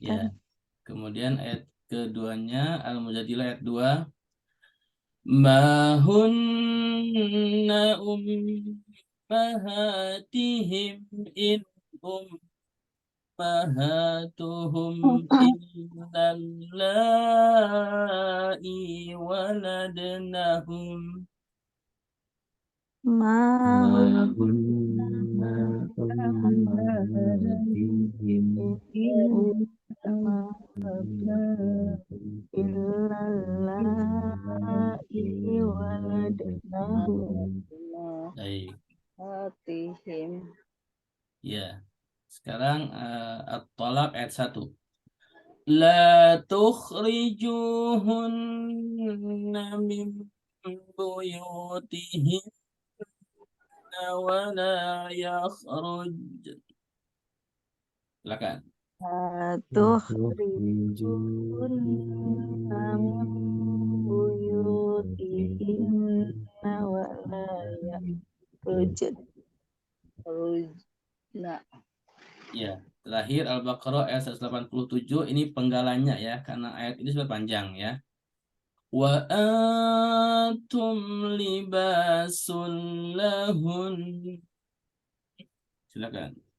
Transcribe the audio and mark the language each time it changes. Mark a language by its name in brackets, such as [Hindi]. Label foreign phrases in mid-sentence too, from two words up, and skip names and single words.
[Indonesian] Ya. Kemudian ayat keduanya Al-Mujadilah ayat 2. [Arabic] ما هن أمهاتهم إن أمهاتهم إلا اللائي ولدنهم. Ma هن أمهاتهم إلا اللائي ولدنهم. [Indonesian] Baik. [Arabic] Hatihim. [Indonesian] Ya. Sekarang At-Tolak ayat 1. [Arabic] لا تخرجوهن من بيوتهم ولا يخرج. [Indonesian] Silakan. [Arabic] تخرجن من بيوتهن ولا يخرجن. [Indonesian] Nah, Ya, terakhir Al-Baqarah ayat 187 ini penggalannya ya, karena ayat ini sudah panjang ya. [Arabic] وأنتم لباس لهن. [Indonesian] Silakan.